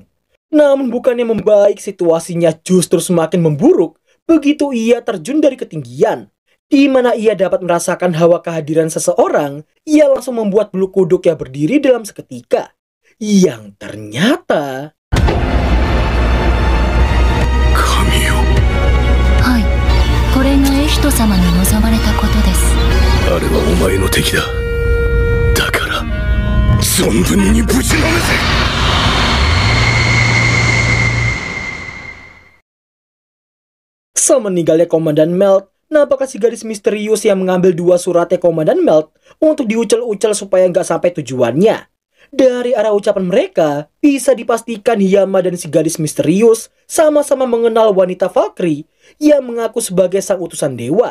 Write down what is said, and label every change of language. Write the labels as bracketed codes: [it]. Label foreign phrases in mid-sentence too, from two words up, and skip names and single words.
[id] Namun bukannya membaik, situasinya justru semakin memburuk begitu ia terjun dari ketinggian. Di mana ia dapat merasakan hawa kehadiran seseorang, ia langsung membuat bulu kuduk yang berdiri dalam seketika. Yang ternyata... Kamiyo. [ja] Hai, これがエヒト様に望まれたことです。あれはお前の敵だ。だから、存分にぶちのめせ。 [id] Semeninggalnya Komandan Melt, nampaknya si gadis misterius yang mengambil 2 suratnya Komandan Melt untuk diucel-ucel supaya nggak sampai tujuannya. Dari arah ucapan mereka, bisa dipastikan Hyama dan si gadis misterius sama-sama mengenal wanita Valkyrie yang mengaku sebagai sang utusan dewa.